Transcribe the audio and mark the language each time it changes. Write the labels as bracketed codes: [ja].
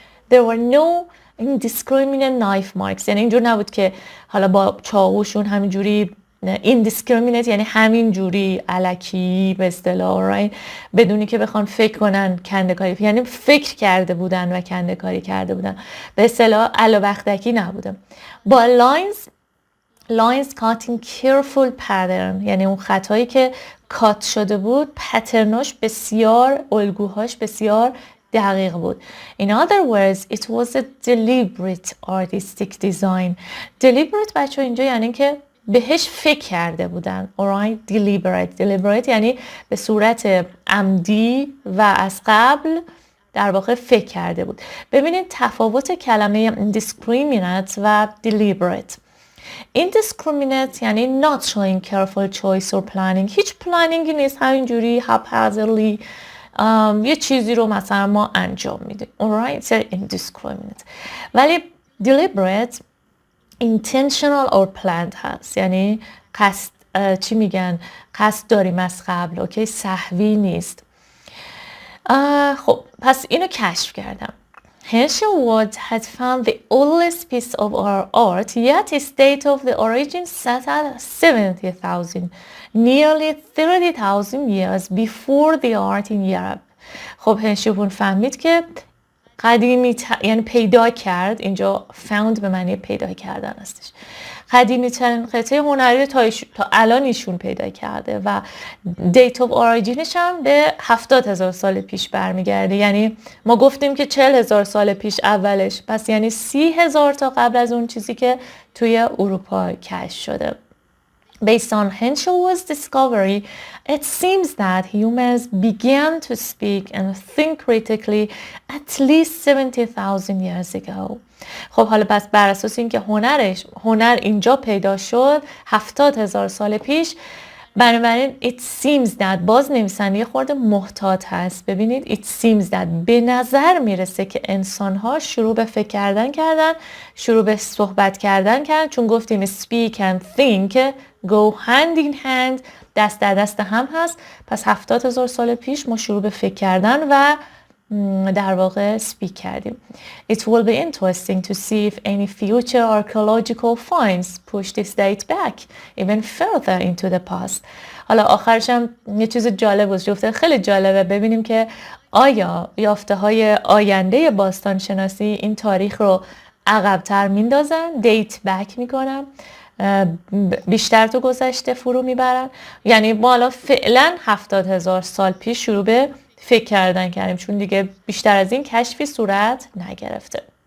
[en] There were no indiscriminate knife marks، [fa] یعنی اینجور نبود که حالا با چاقوشون همینجوری indiscriminate یعنی همین جوری الکی به اصطلاح right؟ بدونی که بخوان فکر کنن کنده‌کاری، یعنی فکر کرده بودن و کنده‌کاری کرده بودن، به اصطلاح الابختکی نبودن. با [en] lines cutting careful pattern [fa] یعنی اون خطایی که کات شده بود پترناش بسیار، الگوهاش بسیار دقیق بود. [en] In other words it was a deliberate artistic design. [fa] deliberate بچه اینجا یعنی که بهش فکر کرده بودن. alright deliberate یعنی به صورت عمدی و از قبل در واقع فکر کرده بود. ببینید تفاوت کلمه indiscriminate و deliberate. indiscriminate یعنی [en] not showing careful choice or planning، [fa] هیچ پلانینگی نیست، همینجوری haphazardly یه چیزی رو مثلا ما انجام میدیم. alright indiscriminate. ولی deliberate [en] intentional or planned [fa] هست، یعنی قصد چی میگن؟ قصد داریم از قبل. اوکی، سهوی نیست. خب پس اینو کشف کردم. [en] Henshaward had found the oldest piece of our art, yet its date of the origin sat at 70,000, nearly 30,000 years before the art in Europe. [fa] خب هنشوورد فهمید که قدیمی یعنی پیدا کرد، اینجا found به معنی پیدا کردن هستش، قدیمی ترین قطعه هنری تا الان ایشون پیدا کرده و date of originش هم به 70,000 سال پیش برمیگرده. یعنی ما گفتیم که 40,000 سال پیش اولش، پس یعنی 30,000 تا قبل از اون چیزی که توی اروپا کشف شده. [en] Based on Henshaward's discovery, it seems that humans began to speak and think critically at least 70,000 years ago. [fa] خب حالا پس بر اساس اینکه هنر اینجا پیدا شد 70,000 سال پیش، بنابراین [en] it seems that [fa] باز نویسنده خورده محتاط هست. ببینید it seems that به نظر میرسه که انسان‌ها شروع به فکر کردن، شروع به صحبت کردن، چون گفتیم [en] speak and think go hand in hand، [fa] دست در دست هم هست. پس 70,000 سال پیش ما شروع به فکر کردن و در واقع speak کردیم. [en] It will be interesting to see if any future archaeological finds push this date back even further into the past. [fa] حالا آخرش هم یه چیز جالب بود، خیلی جالبه ببینیم که آیا یافته های آینده باستان شناسی این تاریخ رو عقب‌تر میندازن، دیت بک میکنن، بیشتر تو گذشته فرو میبرن. یعنی ما الان فعلا 70,000 سال پیش شروع به فکر کردیم، چون دیگه بیشتر از این کشفی صورت نگرفته.